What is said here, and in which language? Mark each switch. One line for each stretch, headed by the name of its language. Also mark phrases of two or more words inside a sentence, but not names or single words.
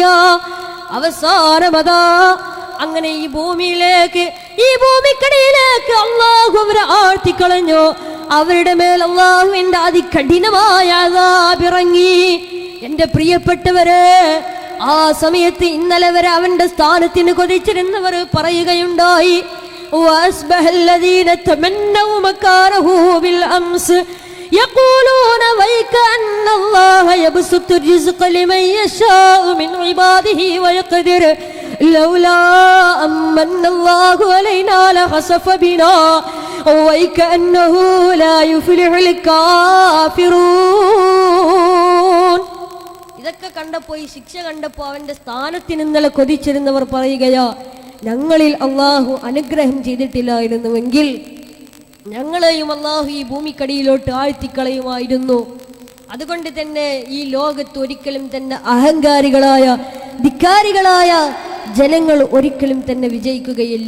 Malayalam: അവസാനമതാ അങ്ങനെ ഈ ഭൂമിക്കടിയിലേക്ക് അല്ലാഹു അവരെ ആഴ്ത്തിക്കളഞ്ഞു. അവരുടെ മേൽ അല്ലാഹുവിന്റെ അതികഠിനമായ അദാബ് ഇറങ്ങി. എന്റെ പ്രിയപ്പെട്ടവരെ, ആ സമയത്ത് ഇന്നലെ വരെ അവന്റെ സ്ഥാനത്തിന് കൊതിച്ചിരുന്നവർ പറയുകയുണ്ടായി,
Arabic: يقولون ويكأن الله يبسط الرزق لمن يشاء من عباده ويقدر لولا أمن الله علينا لخسف بنا ويكأنه لا يفلح الكافرون.
Malayalam: ഇതൊക്കെ കണ്ടപ്പോ, ഈ ശിക്ഷ കണ്ടപ്പോ അവന്റെ സ്ഥാനത്തിന് ഇന്നലെ കൊതിച്ചിരുന്നവർ പറയുകയാ, ഞങ്ങളിൽ അള്ളാഹു അനുഗ്രഹം ചെയ്തിട്ടില്ലായിരുന്നുവെങ്കിൽ ഞങ്ങളെയും അള്ളാഹു ഈ ഭൂമിക്കടിയിലോട്ട് ആഴ്ത്തിക്കളയുമായിരുന്നു. അതുകൊണ്ട് തന്നെ ഈ ലോകത്ത് ഒരിക്കലും തന്നെ അഹങ്കാരികളായ ധിക്കാരികളായ ജനങ്ങൾ ഒരിക്കലും തന്നെ വിജയിക്കുകയില്ല.